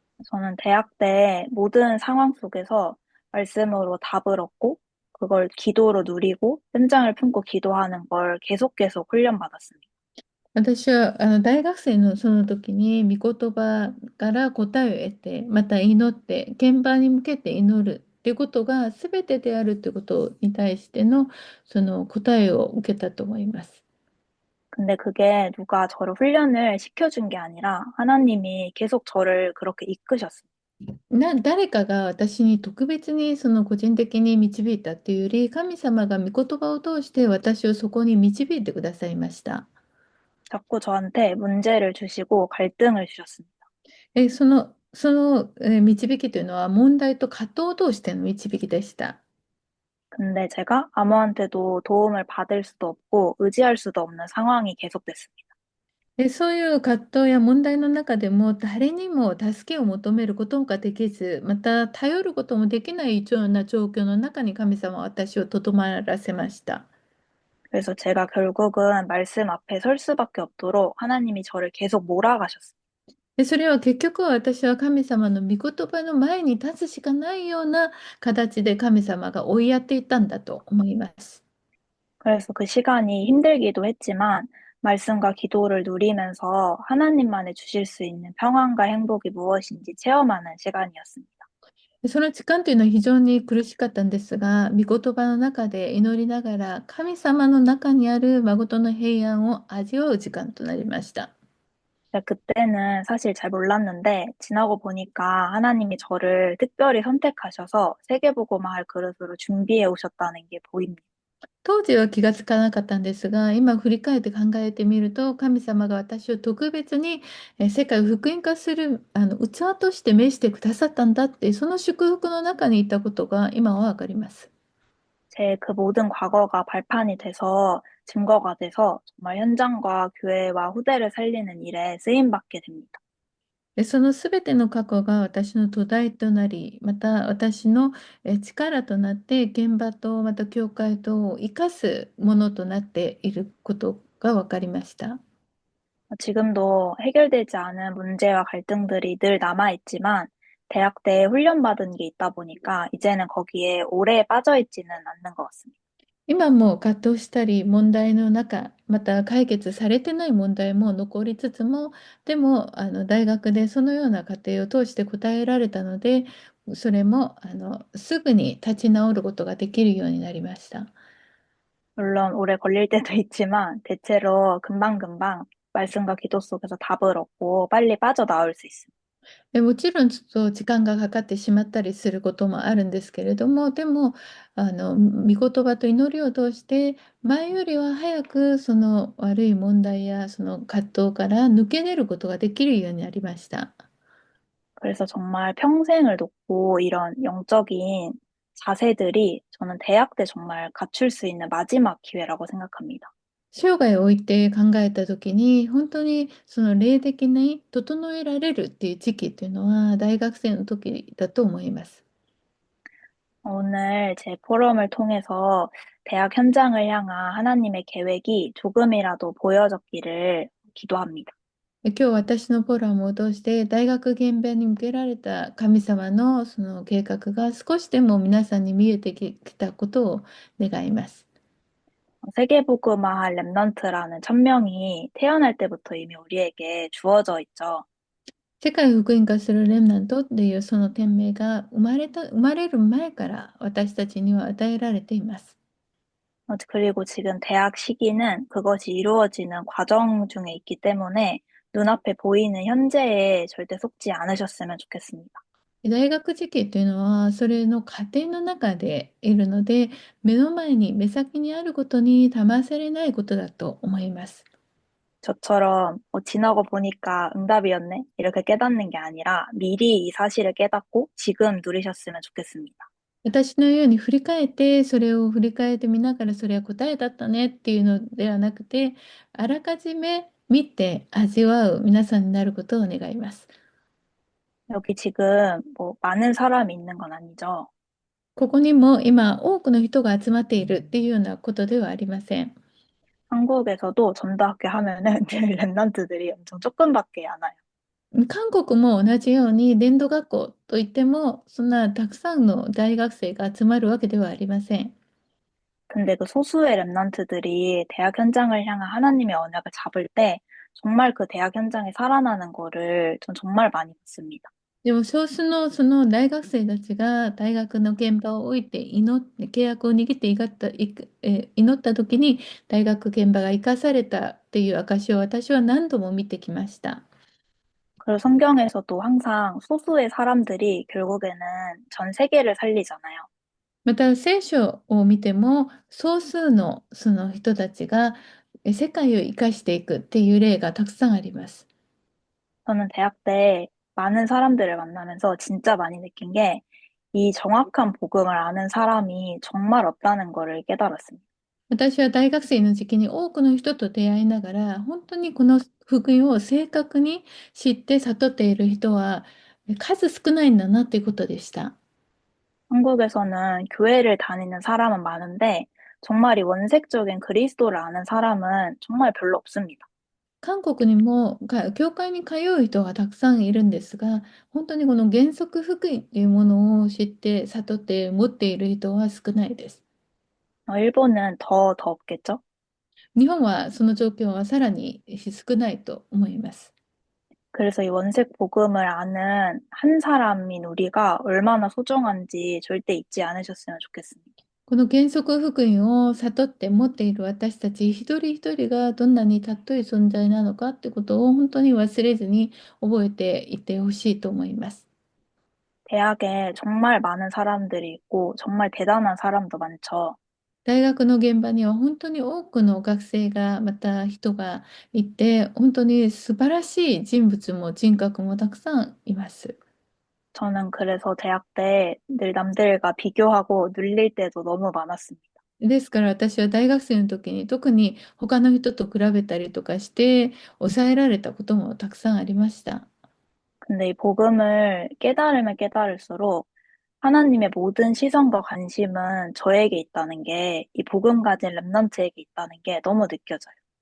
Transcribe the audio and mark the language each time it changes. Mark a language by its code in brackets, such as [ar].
[ko] 저는 대학 때 모든 상황 속에서 말씀으로 답을 얻고 그걸 기도로 누리고 현장을 품고 기도하는 걸 계속 훈련받았습니다. [ja] 私は大学生のその時に御言葉から答えを得て、また祈って、現場に向けて祈るっていうことが全てであるってことに対してのその答えを受けたと思います。 [ko] 근데 그게 누가 저를 훈련을 시켜준 게 아니라 하나님이 계속 저를 그렇게 이끄셨어요. [ja] 誰かが私に特別にその個人的に導いたっていうより、神様が御言葉を通して私をそこに導いてくださいました。 [ko] 자꾸 저한테 문제를 주시고 갈등을 주셨습니다. [ja] 導きというのは問題と葛藤を通しての導きでした。 [ko] 근데 제가 아무한테도 도움을 받을 수도 없고 의지할 수도 없는 상황이 계속됐습니다. [ja] そういう葛藤や問題の中でも誰にも助けを求めることができず、また頼ることもできないような状況の中に神様は私をとどまらせました。 [ko] 그래서 제가 결국은 말씀 앞에 설 수밖에 없도록 하나님이 저를 계속 몰아가셨어요. [ja] それは結局は私は神様の御言葉の前に立つしかないような形で神様が追いやっていったんだと思います。 [ko] 그래서 그 시간이 힘들기도 했지만 말씀과 기도를 누리면서 하나님만이 주실 수 있는 평안과 행복이 무엇인지 체험하는 시간이었습니다. [ja] その時間というのは非常に苦しかったんですが、御言葉の中で祈りながら神様の中にある誠の平安を味わう時間となりました。 [ko] 근데 그때는 사실 잘 몰랐는데 지나고 보니까 하나님이 저를 특별히 선택하셔서 세계보고마을 그릇으로 준비해 오셨다는 게 보입니다. [ja] 当時は気がつかなかったんですが、今振り返って考えてみると、神様が私を特別に世界を福音化する器として召してくださったんだって、その祝福の中にいたことが今はわかります。 [ko] 제 그 모든 과거가 발판이 돼서 증거가 돼서 정말 현장과 교회와 후대를 살리는 일에 쓰임받게 됩니다. [ja] で、そのすべての過去が私の土台となり、また私の力となって、現場とまた教会とを生かすものとなっていることが分かりました。 [ko] 지금도 해결되지 않은 문제와 갈등들이 늘 남아있지만 대학 때 훈련받은 게 있다 보니까 이제는 거기에 오래 빠져있지는 않는 것 같습니다. [ja] 今も葛藤したり、問題の中、また解決されてない問題も残りつつも、でも大学でそのような過程を通して答えられたので、それもすぐに立ち直ることができるようになりました。 [ko] 물론 오래 걸릴 때도 있지만 대체로 금방금방 말씀과 기도 속에서 답을 얻고 빨리 빠져나올 수 있습니다. [ja] もちろんちょっと時間がかかってしまったりすることもあるんですけれども、でも御言葉と祈りを通して前よりは早くその悪い問題やその葛藤から抜け出ることができるようになりました。 [ko] 그래서 정말 평생을 놓고 이런 영적인 자세들이 저는 대학 때 정말 갖출 수 있는 마지막 기회라고 생각합니다. [ja] 生涯を置いて考えた時に本当にその霊的に整えられるっていう時期っていうのは大学生の時だと思います。 [ko] 오늘 제 포럼을 통해서 대학 현장을 향한 하나님의 계획이 조금이라도 보여졌기를 기도합니다. [ja] 今日私のフォーラムを通して大学現場に向けられた神様のその計画が少しでも皆さんに見えてきたことを願います。 [ko] 세계복음화할 렘넌트라는 천명이 태어날 때부터 이미 우리에게 주어져 있죠. [ja] 世界を福音化するレムナントっていうその天命が生まれる前から私たちには与えられています。 [ko] 그리고 지금 대학 시기는 그것이 이루어지는 과정 중에 있기 때문에 눈앞에 보이는 현재에 절대 속지 않으셨으면 좋겠습니다. [ja] 大学時期というのはそれの過程の中でいるので、目の前に目先にあることに騙されないことだと思います。 [ko] 저처럼 지나고 보니까 응답이었네? 이렇게 깨닫는 게 아니라 미리 이 사실을 깨닫고 지금 누리셨으면 좋겠습니다. [ja] 私のように振り返って、それを振り返ってみながら、それは答えだったねっていうのではなくて、あらかじめ見て味わう皆さんになることを願います。 [ko] 여기 지금 뭐 많은 사람이 있는 건 아니죠. [ja] ここにも今多くの人が集まっているっていうようなことではありません。 [ko] 한국에서도 전도학교 하면은 늘 랩런트들이 엄청 조금밖에 안 와요. [ja] 韓国も同じように伝道学校といってもそんなたくさんの大学生が集まるわけではありません。 [ko] 근데 그 소수의 랩런트들이 대학 현장을 향한 하나님의 언약을 잡을 때 정말 그 대학 현장이 살아나는 거를 전 정말 많이 봤습니다. [ja] でも少数のその大学生たちが大学の現場を置いて祈って契約を握って祈った時に大学現場が生かされたっていう証を私は何度も見てきました。 [ko] 그리고 성경에서도 항상 소수의 사람들이 결국에는 전 세계를 살리잖아요. [ja] また聖書を見ても少数のその人たちが世界を生かしていくっていう例がたくさんあります。 [ko] 저는 대학 때 많은 사람들을 만나면서 진짜 많이 느낀 게 이 정확한 복음을 아는 사람이 정말 없다는 거를 깨달았습니다. [ja] 私は大学生の時期に多くの人と出会いながら、本当にこの福音を正確に知って悟っている人は数少ないんだなということでした。 [ko] 한국에서는 교회를 다니는 사람은 많은데 정말 이 원색적인 그리스도를 아는 사람은 정말 별로 없습니다. [ja] 韓国にも教会に通う人がたくさんいるんですが、本当にこの原則福音というものを知って悟って持っている人は少ないです。 [ko] 일본은 더 없겠죠? [ja] 日本はその状況はさらに少ないと思います。 [ko] 그래서 이 원색 복음을 아는 한 사람인 우리가 얼마나 소중한지 절대 잊지 않으셨으면 좋겠습니다. [ja] この原則福音を悟って持っている私たち一人一人がどんなに尊い存在なのかってことを本当に忘れずに覚えていってほしいと思います。 [ko] 대학에 정말 많은 사람들이 있고 정말 대단한 사람도 많죠. [ja] 大学の現場には本当に多くの学生が、また人がいて、本当に素晴らしい人物も人格もたくさんいます。 [ko] 저는 그래서 대학 때 늘 남들과 비교하고 눌릴 때도 너무 많았습니다. [ja] ですから私は大学生の時に特に他の人と比べたりとかして抑えられたこともたくさんありました。 [ko] 근데 이 복음을 깨달으면 깨달을수록 하나님의 모든 시선과 관심은 저에게 있다는 게, 이 복음 가진 랩런트에게 있다는 게 너무 느껴져요.